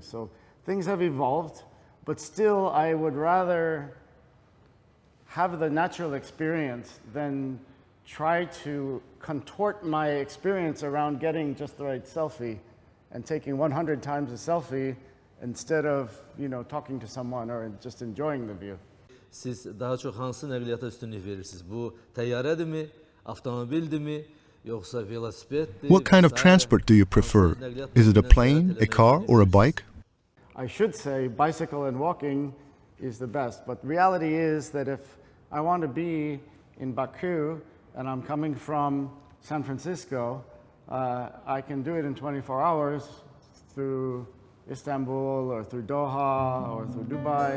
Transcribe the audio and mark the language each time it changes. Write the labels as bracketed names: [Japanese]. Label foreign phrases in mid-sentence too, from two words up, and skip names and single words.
[English] So things have evolved, but still I would rather have the natural experience than try to contort my experience around getting just the right selfie and taking 100 times a selfie instead of, you know, talking to someone or just enjoying the view. [Azerbaijani] Siz daha çox hansı nəqliyyata üstünlük verirsiniz? Bu təyyarədirmi, avtomobildirmi, yoxsa velosipeddir? [English] What kind of transport do you prefer? Is it a plane, a car or a bike? I should say bicycle and walking is the best, but reality is that if I want to be in Baku and I'm coming from San Francisco, I can do it in 24 hours through Istanbul or through Doha or through Dubai.